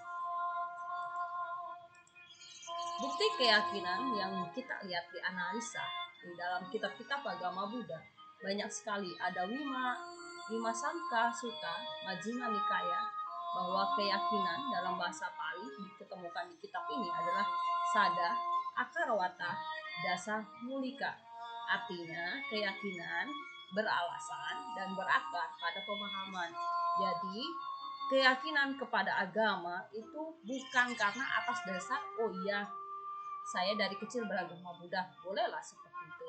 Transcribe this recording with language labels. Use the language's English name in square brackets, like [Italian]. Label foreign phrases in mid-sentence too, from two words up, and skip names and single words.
[Indonesian] Bukti keyakinan yang kita lihat dianalisa di dalam kitab-kitab agama Buddha banyak sekali. Ada Wima Sanka Sutta Majjhima Nikaya, bahwa keyakinan dalam bahasa Pali diketemukan di kitab ini adalah [Pali] sada, akarawata, dasa mulika. [Indonesian] Artinya keyakinan beralasan dan berakar pada pemahaman. Jadi keyakinan kepada agama itu bukan karena atas dasar saya dari kecil beragama Buddha, bolehlah seperti itu.